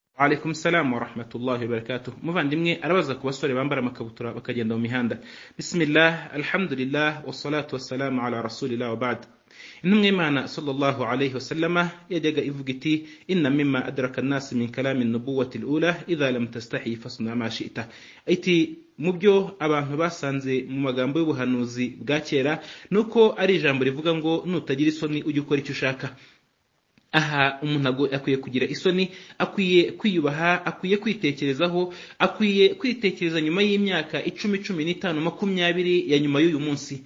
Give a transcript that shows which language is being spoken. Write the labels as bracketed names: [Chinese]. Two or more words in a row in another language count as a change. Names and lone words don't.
[Arabic] عليكم السلام ورحمة الله وبركاته. [Kinyarwanda] Muvandimwe arabaza ku basore bambara amakabutura bakagenda mu mihanda. [Arabic] بسم الله، الحمد لله، والصلاة والسلام على رسول الله وبعد. [Kinyarwanda] Intumwa y'Imana [Arabic] صلى الله عليه وسلم [Kinyarwanda] yajyaga ivuga iti [Arabic] إن مما أدرك الناس من كلام النبوة الأولى إذا لم تستحي فاصنع ما شئت. [Kinyarwanda] Iti mu byo abantu basanze mu magambo y'ubuhanuzi bwa kera nuko ari ijambo rivuga ngo nutagira isoni ujye ukora icyo ushaka. Aha umuntu akwiye kugira isoni, akwiye kwiyubaha, akwiye kwitekerezaho, akwiye kwitekereza nyuma y'imyaka 10, 15, 20 ya nyuma y'uyu munsi.